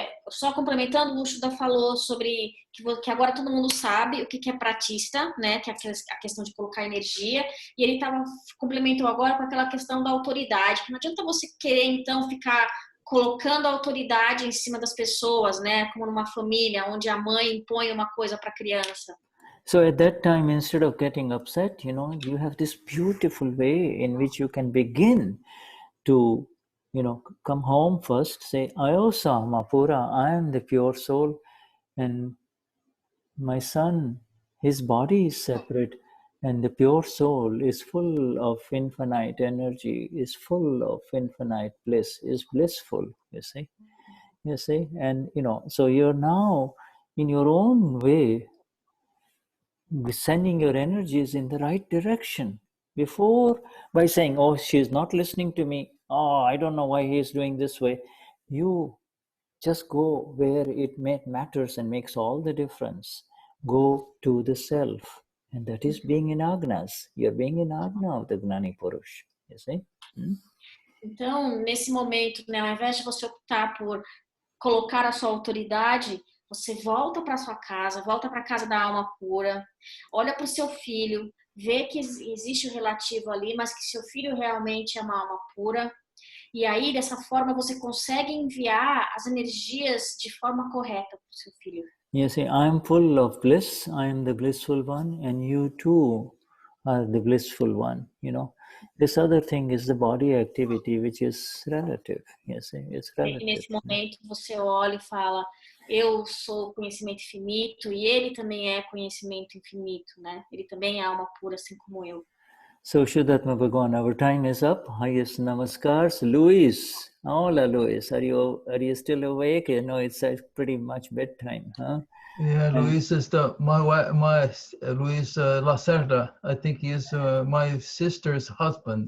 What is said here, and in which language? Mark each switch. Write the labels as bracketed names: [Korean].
[Portuguese] Só complementando, o Shuddha falou sobre que agora todo mundo sabe o que é pratishtha, né? Que é a questão de colocar energia. E ele complementou agora com aquela questão da autoridade. Que não adianta você querer, então, ficar colocando a autoridade em cima das pessoas, né? Como numa família, onde a mãe impõe uma coisa para a criança. [English] So at that time, instead of getting upset, you have this beautiful way in which you can begin to come home first, say, Ayosa Mapura, I am the pure soul, and my son, his body is separate, and the pure soul is full of infinite energy, is full of infinite bliss, is blissful, you see, and so you're now in your own way sending your energies in the right direction. Before, by saying, oh, she's not listening to me, oh, I don't know why he's doing this way, you just go where it matters and makes all the difference. Go to the self, and that is being in Agnas. You're being in Agna of the Gnani Purush, you see? [Portuguese] Então, nesse momento, né, ao invés de você optar por colocar a sua autoridade, você volta para sua casa, volta para a casa da alma pura, olha para o seu filho, vê que existe o relativo ali, mas que seu filho realmente é uma alma pura. E aí, dessa forma, você consegue enviar as energias de forma correta para o seu filho. [English] You see, I am full of bliss, I am the blissful one, and you too are the blissful one, This other thing is the body activity, which is relative, you see, it's relative. [Portuguese] E nesse momento, você olha e fala, eu sou conhecimento infinito, e ele também é conhecimento infinito, né? Ele também é alma pura, assim como eu. [English] So, Shuddhatma Bhagwan, our time is up. Highest namaskars. Luis, hola Luis, are you still awake? It's pretty much bedtime, huh? Yeah, Luis is my Luis Lacerda. I think he is my sister's husband.